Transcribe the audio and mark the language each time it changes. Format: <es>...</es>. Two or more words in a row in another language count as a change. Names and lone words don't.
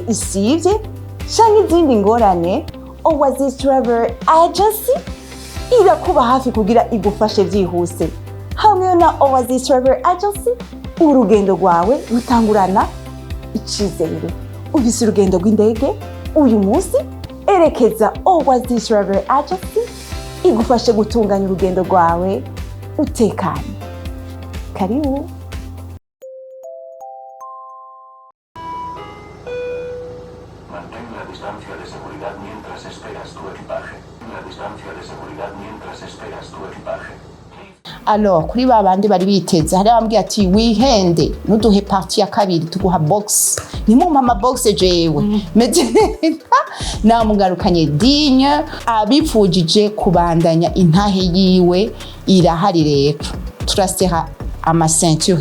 <rn>isivye canke izindi ngorane Oasis Travel Agency irakuba hafi kugira igufashe vyihuse hamwe na Oasis Travel Agency urugendo rwawe rutangurana icizere ufise urugendo rw'indege uyu munsi erekeza Oasis Travel Agency igufashe gutunganya urugendo rwawe utekanye karibu</rn> <es>Mantén la distancia de seguridad mientras esperas tu equipaje. La distancia de seguridad mientras esperas tu equipaje.</es> <rn>Alors kuri babandi bari biteze hari bambwiye ati wihende nuduhe party ya kabiri tuguha box ni mu mama box jewe meze na mugarukanye Digne abipfujije kubandanya intahe yiwe irahari rero turasera ama ceinture</rn>